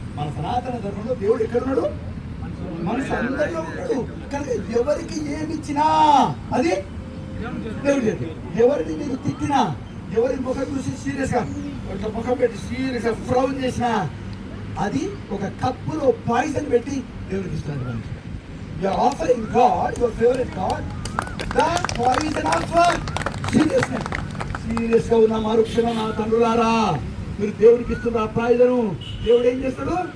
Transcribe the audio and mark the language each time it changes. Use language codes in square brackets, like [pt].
[te] మన సనాతన ధర్మంలో దేవుడు ఎక్కడున్నాడు? మనసు అందరిలో ఉన్నాడు. కనుక ఎవరికి ఏమిచ్చినా అది దేవుడు చేతి. ఎవరిని నీకు తిట్టినా, ఎవరి ముఖం చూసి సీరియస్గా ఇట్లా ముఖం పెట్టి సీరియస్గా ఫ్రౌన్ చేసినా అది ఒక కప్పులో పాయిజన్ పెట్టి దేవుడికి ఇస్తున్నాడు. [en] You are offering God, your favorite God, the poison of seriousness. [te] Serious గా ఉన్న మరుక్షణం నా తండ్రులారా మీరు దేవుడికి ఇస్తున్న ఆ పాయిజను దేవుడు ఏం చేస్తాడు?